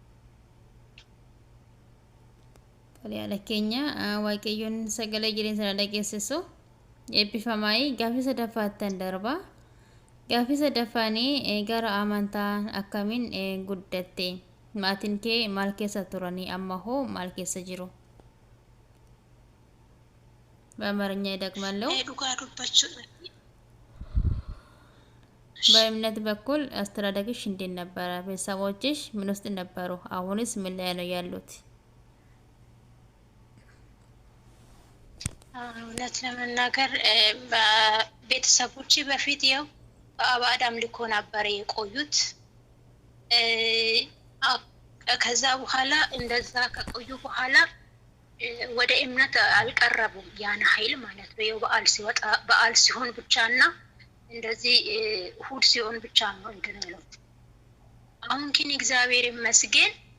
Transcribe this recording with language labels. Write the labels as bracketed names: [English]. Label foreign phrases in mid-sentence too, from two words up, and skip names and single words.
[Oromo] Tole keenya waaqayyoon sagalee jireenya sana dhageessisu eebbifamaayi gaaffii sadaffaattan darba. Gaaffii sadaffaanii gara amantaa akkamiin guddatte? Maatiin kee maal keessa turanii amma hoo maal keessa jiru? [Amharic] በአማርኛ ይደግማለሁ። በእምነት በኩል አስተዳደግሽ እንዴት ነበረ? ቤተሰቦችሽ ምን ውስጥ ነበሩ? አሁንስ ምን ላይ ነው ያሉት? እውነት ለመናገር ቤተሰቦቼ በፊት ያው በአባድ አምልኮ ነበር የቆዩት። ከዛ በኋላ እንደዛ ከቆዩ በኋላ ወደ እምነት አልቀረቡም ያን ኃይል ማለት ነው። የበዓል ሲወጣ በዓል ሲሆን ብቻና እንደዚህ እሁድ ሲሆን ብቻ ነው እንደነለው። አሁን ግን እግዚአብሔር ይመስገን